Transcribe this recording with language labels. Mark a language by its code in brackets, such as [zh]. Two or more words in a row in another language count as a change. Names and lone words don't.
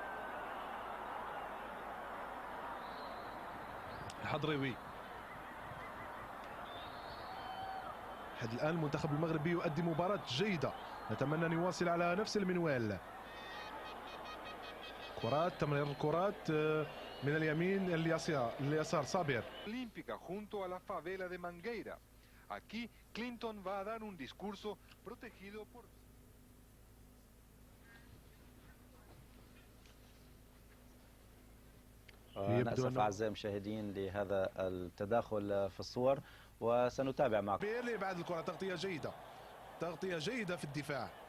[ar] الحضريوي لحد الآن المنتخب المغربي يؤدي مباراة جيدة، نتمنى أن يواصل على نفس المنوال. تمرير الكرات من اليمين اليسار صابر. [es] Olímpica junto a la favela de Mangueira. Aquí Clinton va a dar un discurso protegido por [ar] نأسف أعزائي المشاهدين لهذا التداخل في الصور، وسنتابع معكم. بيرلي بعد الكرة تغطية جيدة في الدفاع.